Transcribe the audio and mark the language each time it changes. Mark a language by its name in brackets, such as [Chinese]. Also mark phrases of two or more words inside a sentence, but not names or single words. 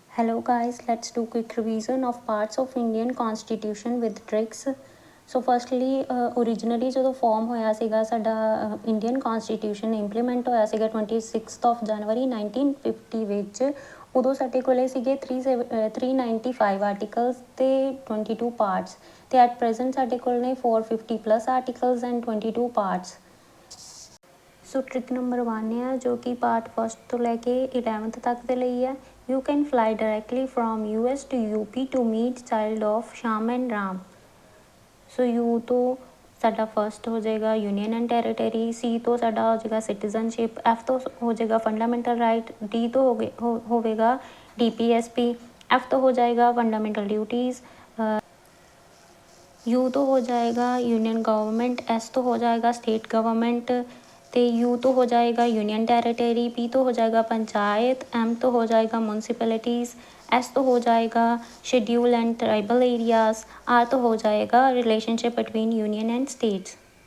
[English] Hello guys, let's do quick revision of parts of Indian Constitution with tricks. So firstly, originally [Punjabi] ਜਦੋਂ ਫਾਰਮ ਹੋਇਆ ਸੀਗਾ ਸਾਡਾ ਇੰਡੀਅਨ ਕਨਸਟੀਟਿਊਸ਼ਨ ਇੰਪਲੀਮੈਂਟ ਹੋਇਆ ਸੀਗਾ 26 ਜਨਵਰੀ 1950 ਵਿੱਚ। ਉਦੋਂ ਸਾਡੇ ਕੋਲੇ ਸੀਗੇ 395 ਆਰਟੀਕਲਸ ਤੇ 22 ਪਾਰਟਸ ਤੇ [English] at present [Punjabi] ਸਾਡੇ ਕੋਲ ਨੇ [English] 450 plus articles and 22 parts. [Punjabi] ਸੋ ਟ੍ਰਿਕ ਨੰਬਰ 1 ਹੈ ਜੋ ਕਿ [English] part first [Punjabi] ਤੋਂ ਲੈ ਕੇ 11th ਤੱਕ ਦੇ ਲਈ ਹੈ। [English] You can fly directly from US to UP to meet child of Shyam and Ram. [Punjabi] So U ਤੋਂ ਸਾਡਾ ਫਸਟ ਹੋ ਜਾਏਗਾ [English] union and territory, [Punjabi] ਸੀ ਤੋਂ ਸਾਡਾ ਹੋ ਜਾਏਗਾ ਸਿਟੀਜ਼ਨਸ਼ਿਪ, ਐਫ ਤੋਂ ਹੋ ਜਾਏਗਾ [English] fundamental right, [Punjabi] ਡੀ ਤੋਂ ਹੋਵੇਗਾ DPSP, ਐਫ ਤੋਂ ਹੋ ਜਾਏਗਾ [English] fundamental duties, [Punjabi] ਯੂ ਤੋਂ ਹੋ ਜਾਏਗਾ [English] union government, [Hindi] एस तो हो जाएगा [English] state government, [Hindi] तो यू तो हो जाएगा [English] union territory, [Hindi] पी तो हो जाएगा पंचायत, एम तो हो जाएगा म्यूनसिपैलिटीज़, एस तो हो जाएगा [English] schedule and tribal areas, [Hindi] आर तो हो जाएगा [English] relationship between union and states.